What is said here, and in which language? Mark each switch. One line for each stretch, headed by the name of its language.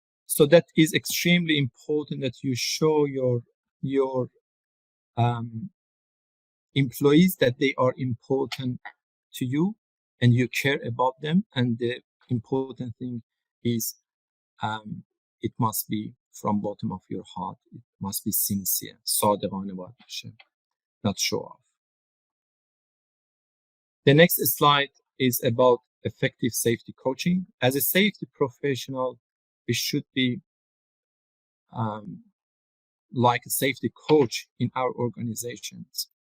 English: So that is extremely important that you show your employees that they are important to you and you care about them. And the important thing is it must be from bottom of your heart. It must be sincere.
Persian: صادقانه باید باشه,
English: not show off. The next slide is about effective safety coaching. As a safety professional, we should be like a safety coach in our organizations.